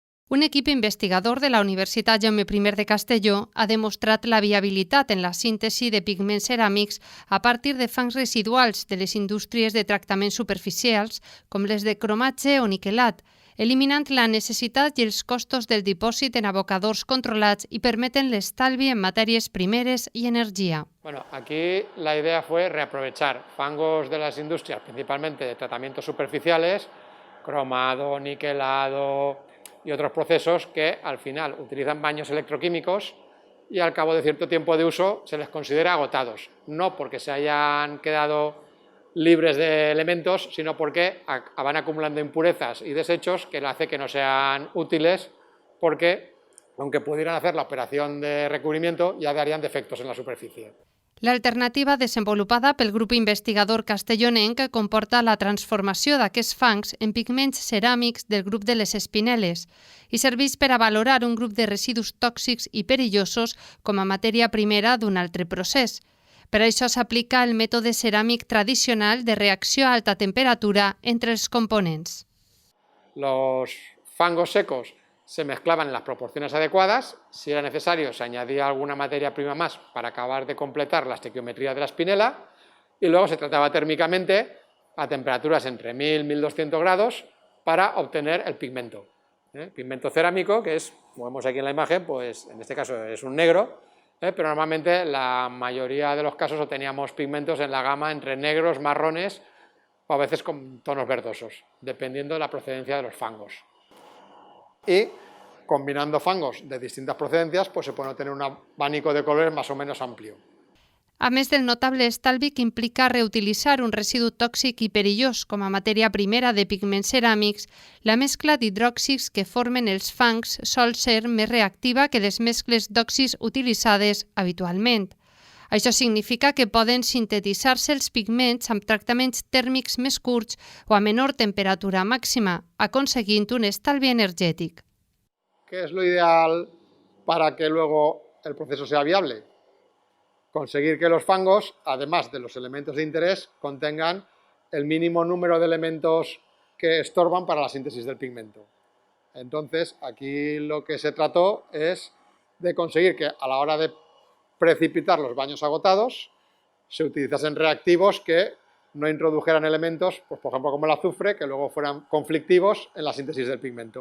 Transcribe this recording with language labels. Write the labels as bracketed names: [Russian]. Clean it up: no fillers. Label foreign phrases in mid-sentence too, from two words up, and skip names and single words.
[Catalan] Un equip investigador de la Universitat Jaume I de Castelló ha demostrat la viabilitat en la síntesi de pigments ceràmics a partir de fangs residuals de les indústries de tractaments superficials, com les de cromatge o niquelat, eliminant la necessitat i els costos del dipòsit en abocadors controlats i permeten l'estalvi en matèries primeres i energia. [Spanish] Bueno, aquí la idea fue reaprovechar fangos de las industrias, principalmente de tratamientos superficiales, cromado, niquelado y otros procesos que al final utilizan baños electroquímicos y al cabo de cierto tiempo de uso se les considera agotados, no porque se hayan quedado libres de elementos, sino porque van acumulando impurezas y desechos que hace que no sean útiles, porque aunque pudieran hacer la operación de recubrimiento ya darían defectos en la superficie. [Catalan] L'alternativa desenvolupada pel grup investigador castellonenc comporta la transformació d'aquests fangs en pigments ceràmics del grup de les espinel·les i serveix per a valorar un grup de residus tòxics i perillosos com a matèria primera d'un altre procés. Per això s'aplica el mètode ceràmic tradicional de reacció a alta temperatura entre els components. [Spanish] Los fangos secos se mezclaban en las proporciones adecuadas, si era necesario se añadía alguna materia prima más para acabar de completar la estequiometría de la espinela y luego se trataba térmicamente a temperaturas entre 1000 y 1200 grados para obtener el pigmento. Pigmento cerámico, que es, como vemos aquí en la imagen, pues en este caso es un negro, pero normalmente la mayoría de los casos obteníamos pigmentos en la gama entre negros, marrones o a veces con tonos verdosos, dependiendo de la procedencia de los fangos. Y combinando fangos de distintas procedencias, pues se puede obtener un abanico de colores más o menos amplio. [Catalan] A més del notable estalvi que implica reutilitzar un residu tòxic i perillós com a matèria primera de pigments ceràmics, la mescla d'hidròxids que formen els fangs sol ser més reactiva que les mescles d'òxids utilitzades habitualment. Això significa que poden sintetitzar-se els pigments amb tractaments tèrmics més curts o a menor temperatura màxima, aconseguint un estalvi energètic. [Spanish] ¿Qué es lo ideal para que luego el proceso sea viable? Conseguir que los fangos, además de los elementos de interés, contengan el mínimo número de elementos que estorban para la síntesis del pigmento. Entonces, aquí lo que se trató es de conseguir que a la hora de precipitar los baños agotados se utilizasen reactivos que no introdujeran elementos, pues por ejemplo como el azufre, que luego fueran conflictivos en la síntesis del pigmento.